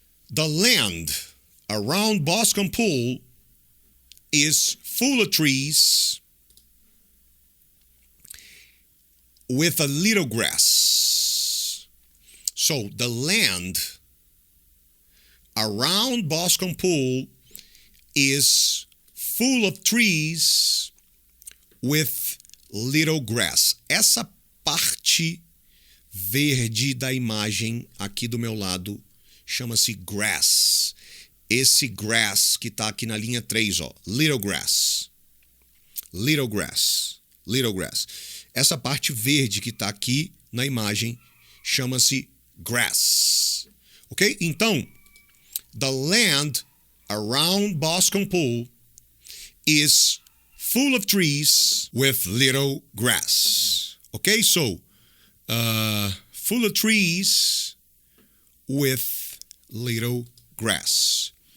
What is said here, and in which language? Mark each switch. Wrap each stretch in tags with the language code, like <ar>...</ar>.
<en>The land around Boscombe Pool is full of trees with a little grass. So the land around Boscombe Pool is full of trees with little grass.</en> <pt>Essa parte verde da imagem aqui do meu lado chama-se grass. esse grass que está aqui na linha 3, ó,</pt> <en>little grass. Little grass. Little grass.</en> <pt>Essa parte verde que está aqui na imagem chama-se grass. Ok?</pt> <en>Então, the land around Boscombe Pool is full of trees with little grass. Okay? So, full of trees with little grass.</en>